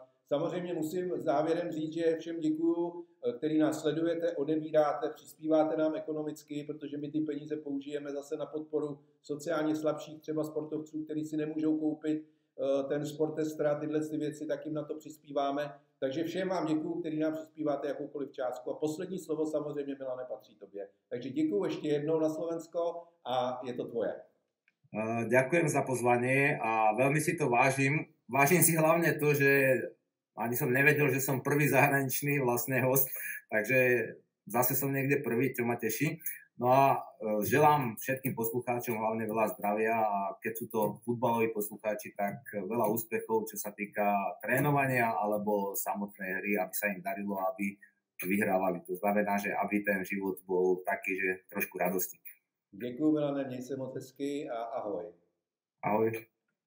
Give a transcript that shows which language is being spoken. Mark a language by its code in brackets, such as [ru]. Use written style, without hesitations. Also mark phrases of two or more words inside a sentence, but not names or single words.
[cs] Samozřejmě musím závěrem říct, že všem děkuju, který nás sledujete, odebíráte, přispíváte nám ekonomicky, protože my ty peníze použijeme zase na podporu sociálně slabších třeba sportovců, kteří si nemůžou koupit ten Sportester a tyhle ty věci, tak jim na to přispíváme. Takže všem vám děkuju, který nám přispíváte jakoukoliv částku. A poslední slovo samozřejmě, Milane, patří tobě. Takže děkuju ještě jednou na Slovensko a je to tvoje. [sk] Ďakujem za pozvanie a veľmi si to vážim. Vážim si hlavne to, že ani som nevedel, že som prvý zahraničný vlastne host, takže zase som niekde prvý, čo ma teší. No a želám všetkým poslucháčom hlavne veľa zdravia a keď sú to futbaloví poslucháči, tak veľa úspechov, čo sa týka trénovania alebo samotnej hry, aby sa im darilo, aby vyhrávali. To znamená, že aby ten život bol taký, že trošku radosti. [cs] Děkuji, Milane, měj se moc hezky a ahoj. [sk] Ahoj.